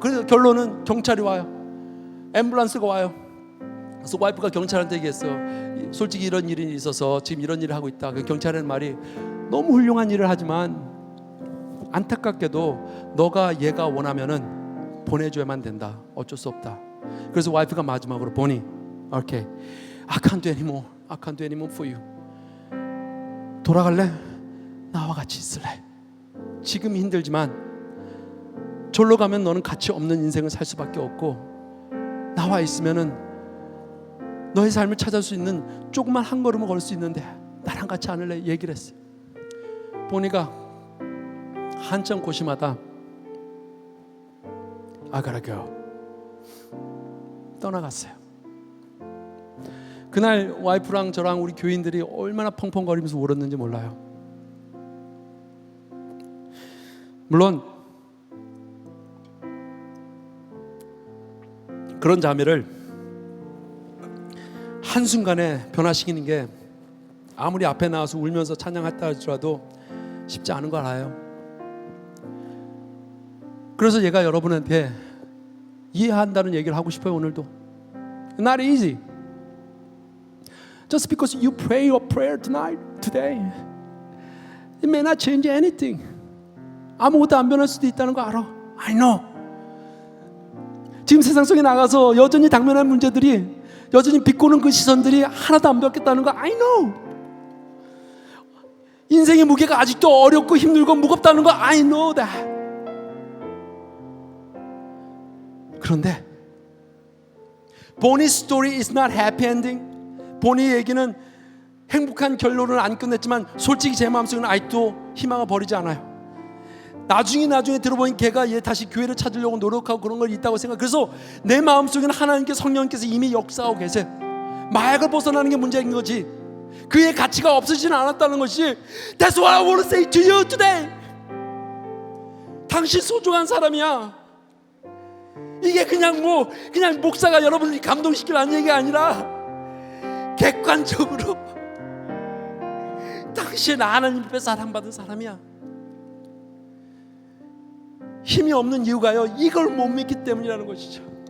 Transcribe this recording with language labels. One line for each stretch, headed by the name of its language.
Korean: 그래서 결론은 경찰이 와요. 앰뷸런스가 와요. 그래서 와이프가 경찰한테 얘기했어요. 솔직히 이런 일이 있어서 지금 이런 일을 하고 있다. 그 경찰의 말이 너무 훌륭한 일을 하지만 안타깝게도 너가 얘가 원하면은 보내줘야만 된다. 어쩔 수 없다. 그래서 와이프가 마지막으로 보니
English: okay, I can't do anymore. I can't do anymore for you.
Korean: 돌아갈래? 나와 같이 있을래? 지금 힘들지만 절로 가면 너는 가치 없는 인생을 살 수밖에 없고 나와 있으면은 너의 삶을 찾을 수 있는 조그만 한 걸음을 걸 수 있는데 나랑 같이 안 할래? 얘기를 했어요. 보니까 한참 고심하다
English: I gotta go.
Korean: 떠나갔어요. 그날 와이프랑 저랑 우리 교인들이 얼마나 펑펑거리면서 울었는지 몰라요. 물론 그런 자매를 한순간에 변화시키는 게 아무리 앞에 나와서 울면서 찬양했다 할지라도 쉽지 않은 걸 알아요. 그래서 얘가 여러분한테 이해한다는 얘기를 하고 싶어요. 오늘도
English: Not easy. Just because you pray your prayer today, it may not change anything.
Korean: 아무것도 안 변할 수도 있다는 거 알아.
English: I know.
Korean: 지금 세상 속에 나가서 여전히 당면한 문제들이, 여전히 비꼬는 그 시선들이 하나도 안 바뀌었다는 거
English: I know.
Korean: 인생의 무게가 아직도 어렵고 힘들고 무겁다는 거
English: I know that.
Korean: 그런데
English: 보니's story is not happy ending.
Korean: 보니의 얘기는 행복한 결론을 안 끝냈지만 솔직히 제 마음속에는 아직도 희망을 버리지 않아요. 나중에 들어보니 걔가 얘 다시 교회를 찾으려고 노력하고 그런 걸 있다고 생각. 그래서 내 마음속에는 하나님께 성령께서 이미 역사하고 계세요. 마약을 벗어나는 게 문제인 거지 그의 가치가 없어지진 않았다는 것이.
English: That's what I want to say to you today.
Korean: 당신 소중한 사람이야. 이게 그냥 목사가 여러분을 감동시키라는 얘기가 아니라 객관적으로 당신 하나님 앞에 사랑받은 사람이야. 힘이 없는 이유가요, 이걸 못 믿기 때문이라는 것이죠.